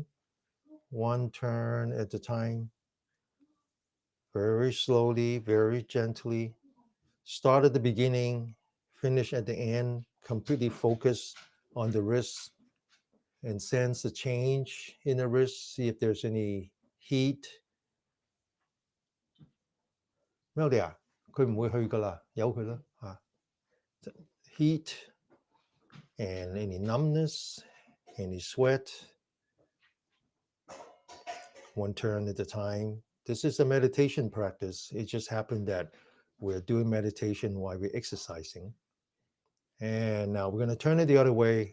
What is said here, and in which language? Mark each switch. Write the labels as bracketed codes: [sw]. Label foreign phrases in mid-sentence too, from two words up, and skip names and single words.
[en] One turn at a time. Very slowly, very gently. Start at the beginning, finish at the end. Completely focus on the wrists and sense the change in the wrist. See if there's any heat. [yue] 咩嚟啊？佢唔會去噶啦，由佢啦嚇。 [en] Heat and any numbness, any sweat. One turn at a time. This is a meditation practice. It just happened that we're doing meditation while we're exercising. And now we're going to turn it the other way.